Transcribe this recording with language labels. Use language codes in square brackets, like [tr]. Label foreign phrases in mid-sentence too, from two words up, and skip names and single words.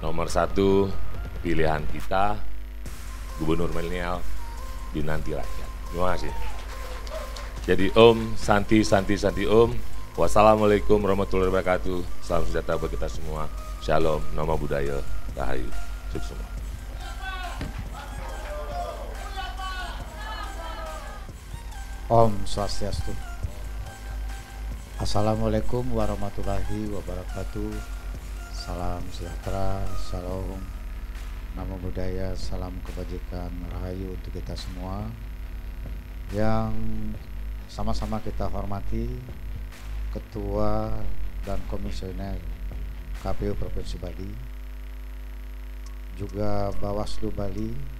[id] nomor 1 pilihan kita, Gubernur Milenial dinanti rakyat. Terima kasih. Jadi [sa] Om, Santi, Om. [ar] Wassalamualaikum warahmatullahi wabarakatuh. [id] Salam sejahtera bagi kita semua. Shalom, [pi] Namo Buddhaya, [id] Rahayu, sukses semua. [sa] Om Swastiastu. [ar] Assalamualaikum warahmatullahi wabarakatuh. [id] Salam sejahtera, shalom, [pi] namo buddhaya, [id] salam kebajikan, rahayu untuk kita semua. Yang sama-sama kita hormati Ketua dan Komisioner KPU Provinsi Bali, juga Bawaslu Bali,